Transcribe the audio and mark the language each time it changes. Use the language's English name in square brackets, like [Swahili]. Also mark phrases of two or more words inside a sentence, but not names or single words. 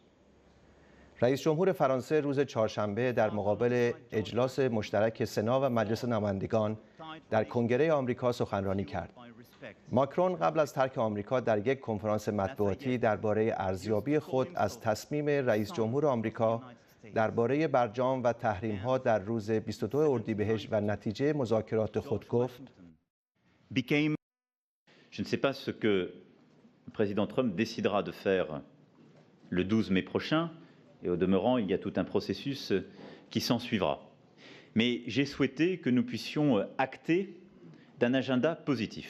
[Persian] رئیس جمهور فرانسه روز چهارشنبه در مقابل اجلاس مشترک سنا و مجلس نمایندگان در کنگره آمریکا سخنرانی کرد. ماکرون قبل از ترک آمریکا در یک کنفرانس مطبوعاتی درباره ارزیابی خود از تصمیم رئیس جمهور آمریکا درباره برجام و تحریم‌ها در روز 22 اردیبهشت و نتیجه مذاکرات خود گفت: [French] Je ne sais pas ce que le président Trump décidera de faire le 12 mai prochain, et au demeurant, il y a tout un processus qui s'en suivra. Mais j'ai souhaité que nous puissions acter d'un agenda positif.